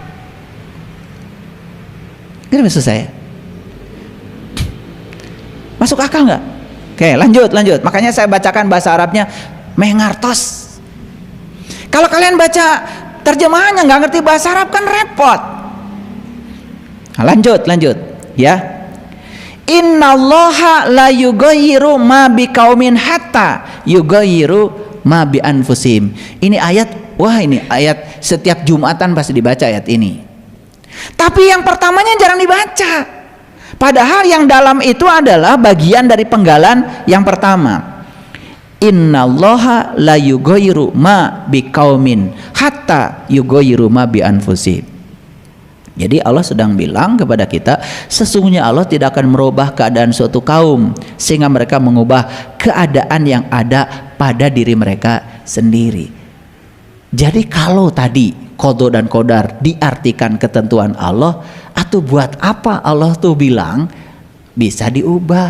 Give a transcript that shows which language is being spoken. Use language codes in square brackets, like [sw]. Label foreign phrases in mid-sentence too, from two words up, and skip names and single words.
[id] Ini maksud saya. Masuk akal nggak? Oke, lanjut. Makanya saya bacakan bahasa Arabnya mengartos. Kalau kalian baca terjemahannya nggak ngerti bahasa Arab kan repot. Nah, lanjut ya. [ar] إن الله لا يغير ما بقوم حتى يغيروا ما بأنفسهم. [id] Ini ayat, wah ini ayat setiap Jumatan pasti dibaca ayat ini. Tapi yang pertamanya jarang dibaca. Padahal yang dalam itu adalah bagian dari penggalan yang pertama. [ar] إن الله لا يغير ما بقوم حتى يغيروا ما بأنفسهم. [id] Jadi Allah sedang bilang kepada kita, sesungguhnya Allah tidak akan merubah keadaan suatu kaum sehingga mereka mengubah keadaan yang ada pada diri mereka sendiri. Jadi kalau tadi qada dan qadar diartikan ketentuan Allah, atau buat apa Allah tuh bilang bisa diubah?